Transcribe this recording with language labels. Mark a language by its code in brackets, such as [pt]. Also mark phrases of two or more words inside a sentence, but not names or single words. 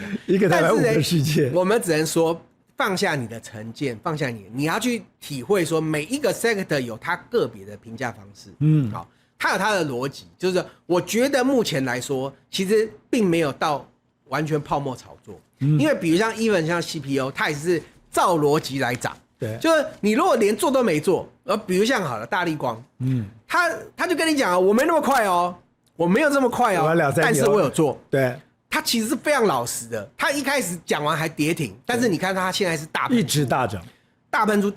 [zh] 一個台灣5個世界，我們只能說。放下你的成見，放下你要去體會說每一個 sector 有它個別的評價方式，好，它有它的邏輯，就是我覺得目前來說，其實並沒有到完全泡沫炒作，因為比如像 even 像 CPU， 它也是照邏輯來漲，對，就是你如果連做都沒做，比如像好了大立光，他就跟你講啊，我沒那麼快哦，我沒有這麼快哦，但是我有做，對。他其實是非常老實的，他一開始講完還跌停，但是你看他現在是大一直大漲，大噴出。